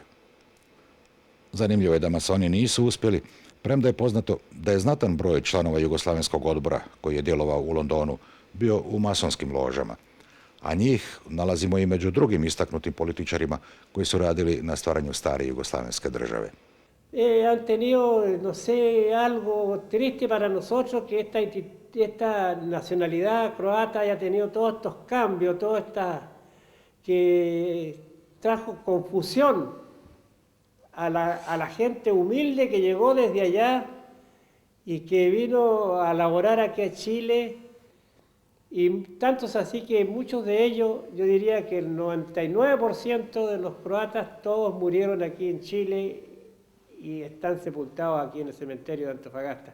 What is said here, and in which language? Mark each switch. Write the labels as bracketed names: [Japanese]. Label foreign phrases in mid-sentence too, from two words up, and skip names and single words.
[Croatian] Zanimljivo je da masoni nisu uspjeli, premda je poznato da je znatan broj članova Jugoslavenskog odbora, koji je djelovao u Londonu, bio u masonskim ložama, a njih nalazimo i među drugim istaknutim političarima koji su radili na stvaranju stare jugoslavenske države. [Spanish] Han tenido, no sé, algo triste para nosotros que esta nacionalidad croata haya tenido todos estos cambios, toda esta que trajo confusión a la gente humilde que llegó desde allá y que vino a laborar aquí a Chile, y tantos así que muchos de ellos, yo diría que el 99% de los croatas, todos murieron aquí en Chile y están sepultados aquí en el cementerio de Antofagasta.